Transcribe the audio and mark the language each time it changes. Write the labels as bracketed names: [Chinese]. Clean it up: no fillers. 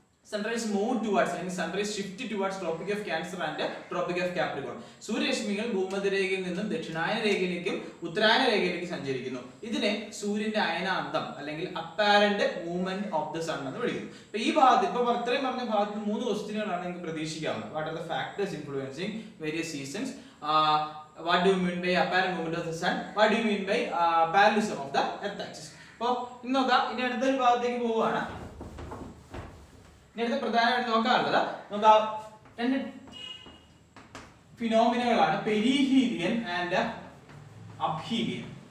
[English] Sunrise move towards [Malayalam] അല്ലെങ്കിൽ [English] sunrise shift towards tropic of Cancer and tropic of Capricorn. [Malayalam] സൂര്യരശ്മികൾ ഭൂമധ്യരേഖയിൽ നിന്നും ദക്ഷിണായന രേഖയിലേക്കും ഉത്തരായന രേഖയിലേക്കും സഞ്ചരിക്കുന്നു. ഇതിനെ സൂര്യന്റെ അയനാന്തം അല്ലെങ്കിൽ [English] apparent movement of the sun [Malayalam] എന്ന് വിളിക്കുന്നു. അപ്പൊ ഈ ഭാഗത്ത് ഇത്രയും പറഞ്ഞ ഭാഗത്ത് 3 ക്വസ്റ്റ്യനുകളാണ് നിങ്ങൾക്ക് പ്രതീക്ഷിക്കാവുന്നത്. [English] What are the factors influencing various seasons, what do you mean by apparent movement of the sun, what do you mean by parallelism of the earth axis. [Malayalam] അപ്പോൾ ഇനി നോക്കാം, ഇനി അടുത്തൊരു ഭാഗത്തേക്ക് പോവുകയാണ്. ഇനി പ്രധാനമായിട്ട് നോക്കാറുള്ളത് 2 ഫിനോമിനകളാണ്, പെരിഹീലിയൻ ആൻഡ് അബ്ഹീലിയൻ.